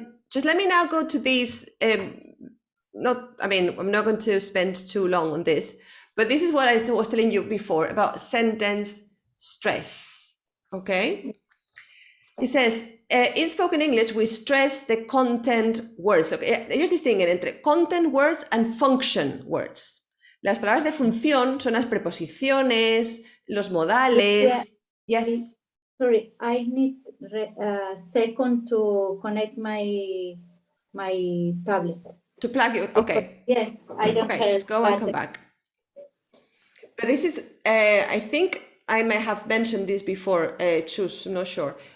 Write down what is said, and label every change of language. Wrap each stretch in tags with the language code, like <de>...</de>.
<en>Just let me now go to these. I'm not going to spend too long on this, but this is what I was telling you before about sentence stress, okay? It says, in spoken English, we stress the content words. Okay?</en> <es>Ellos distinguen entre</es> <en>content words and function words.</en> <es>Las palabras de función son las preposiciones, los modales.</es> <en>Yes. Sorry, I need a second to connect my tablet. To plug it, okay. Yes, I don't have. Okay, just go and come back. But this is, I think I may have mentioned this before, choose, I'm not sure.</en>